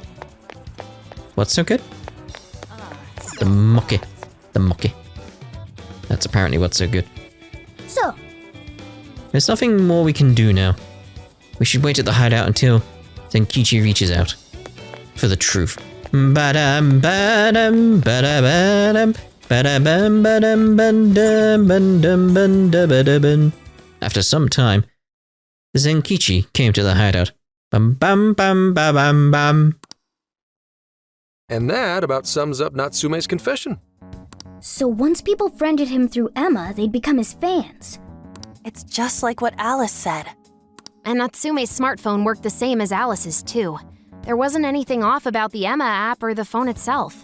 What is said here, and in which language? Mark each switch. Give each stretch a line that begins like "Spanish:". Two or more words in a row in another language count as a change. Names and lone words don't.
English: What's so good? The mochi. The mochi. That's apparently what's so good. So, There's nothing more we can do now. We should wait at the hideout until Senkichi reaches out. For the truth. Ba-dum, ba-dum, ba-da-ba-dum, ba-da-bum, ba-dum, ba-dum, ba-dum, ba-dum. After some time, Zenkichi came to the hideout. Bum bum bum ba bum bum. And that about sums up Natsume's confession. So once people friended him through Emma, they'd become his fans. It's just like what Alice said. And Natsume's smartphone worked the same as Alice's, too. There wasn't anything off about the Emma app or the phone itself.